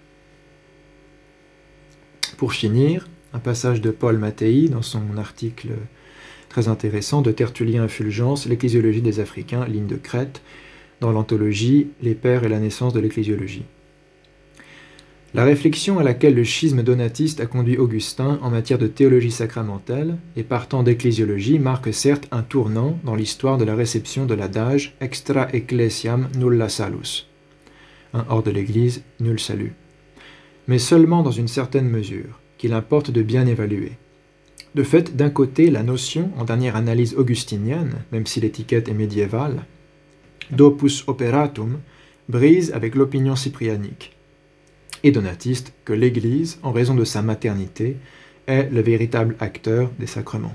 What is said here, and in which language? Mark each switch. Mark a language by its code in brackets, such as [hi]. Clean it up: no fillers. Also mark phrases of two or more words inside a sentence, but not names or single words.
[fr] Pour finir, un passage de Paul Mattei dans son article très intéressant de Tertullien Fulgence, l'ecclésiologie des Africains, ligne de Crète, dans l'anthologie Les Pères et la naissance de l'ecclésiologie. La réflexion à laquelle le schisme donatiste a conduit Augustin en matière de théologie sacramentelle et partant d'ecclésiologie marque certes un tournant dans l'histoire de la réception de l'adage [la] extra ecclesiam nulla salus, [fr] hors de l'Église, nul salut, mais seulement dans une certaine mesure, qu'il importe de bien évaluer. De fait, d'un côté, la notion, en dernière analyse augustinienne, même si l'étiquette est médiévale, d' [la] opus operatum, [fr] brise avec l'opinion cyprianique et donatiste que l'Église, en raison de sa maternité, est le véritable acteur des sacrements.